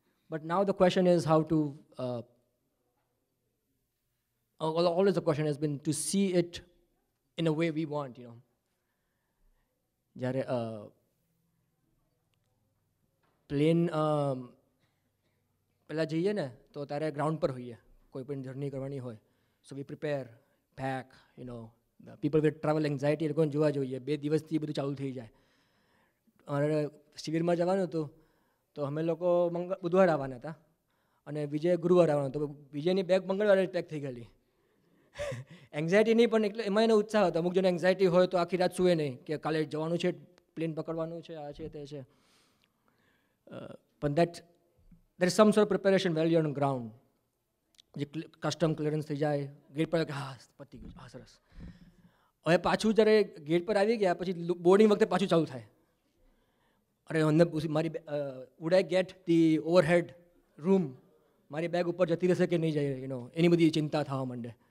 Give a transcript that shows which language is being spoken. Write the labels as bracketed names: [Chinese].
[English] But now the question is how to. Always the question has been to see it in a way we want. [Gujarati] જ્યારે plane પહેલાં જઈએ ને તો ત્યારે ground પર હોઈએ, કોઈ પણ જર્ની કરવાની હોય. [English] so we prepare, pack, people with travel anxiety, [Gujarati] એ લોકોને જોવા જોઈએ. 2 દિવસથી બધું ચાલુ થઈ જાય. અને શિબિરમાં જવાનું હતું તો અમે લોકો બુધવાર આવવાના હતા અને વિજય ગુરુવાર આવવાનો હતો. વિજયની બેગ મંગળવારે પેક થઈ ગયેલી. એન્ઝાયટી નહીં, પણ એટલે એમાં એનો ઉત્સાહ હતો. અમુક જણ એન્ઝાયટી હોય તો આખી રાત સૂવે નહીં કે કાલે જવાનું છે, પ્લેન પકડવાનું છે, આ છે તે છે. પણ [English] there is some sort of preparation while you're on ground. [Gujarati] જે કસ્ટમ ક્લિયરન્સ થઈ જાય ગેટ પર કે હા પતી ગયું હા સરસ. હવે પાછું જ્યારે ગેટ પર આવી ગયા પછી બોર્ડિંગ વખતે પાછું ચાલુ થાય. અરે અંદર મારી [English] would I get the overhead room, [Gujarati] મારી બેગ ઉપર જતી રહેશે કે નહીં જાય, એની બધી ચિંતા થવા માંડે.